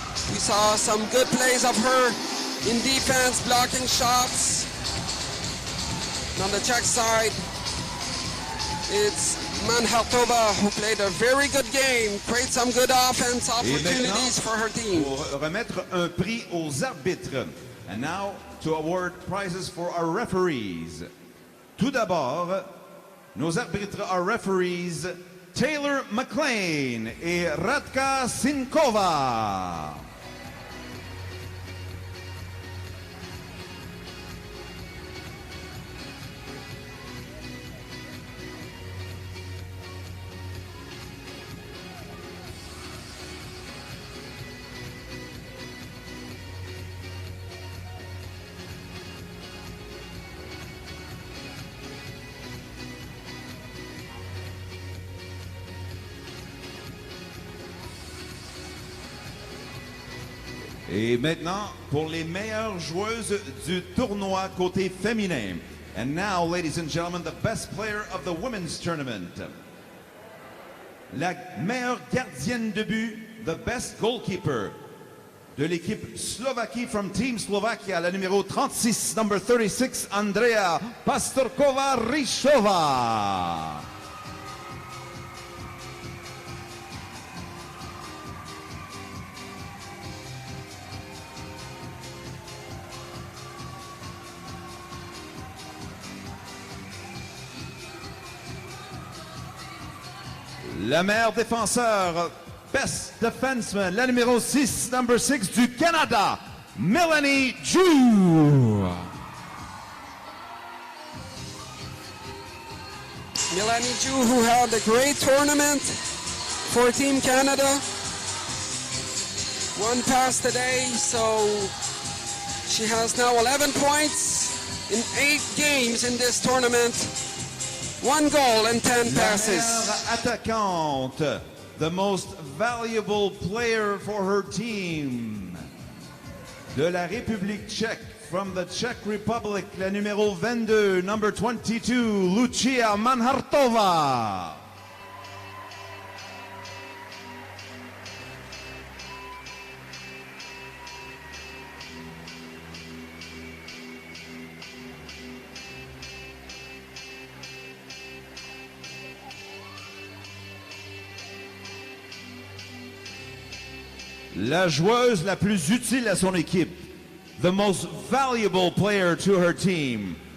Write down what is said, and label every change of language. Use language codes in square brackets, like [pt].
[en] We saw some good plays of her in defense, blocking shots. And on the Czech side, it's Manhartova who played a very good game, create some good offense opportunities for her team. [fr] Pour remettre un prix aux arbitres. [en] And now to award prizes for our referees. [fr] Tout d'abord, nos arbitres [en] are referees [fr] Taylor McLean et Radka Sinkova. Et maintenant, pour les meilleures joueuses du tournoi côté féminin. [en] And now, ladies and gentlemen, the best player of the women's tournament. [fr] La meilleure gardienne de but, [en] the best goalkeeper [fr] de l'équipe Slovaquie [en] from Team Slovakia, [fr] la numéro 36, [en] number 36, [fr] Andrea Pastorkova-Ryshova. La meilleure défenseur, [en] best defenseman, [fr] la numéro 6, [en] number 6 [fr] du Canada, Melanie Ju. [en] Melanie Ju, who had a great tournament for Team Canada. 1 pass today, so she has now 11 points in 8 games in this tournament. 1 goal and 10 passes. [fr] La meilleure attaquante, [en] the most valuable player for her team. [fr] De la République tchèque, [en] from the Czech Republic, [fr] la numéro 22, [en] number 22, [fr] Lucia Manhartova. La joueuse la plus utile à son équipe. [en] The most valuable player to her team.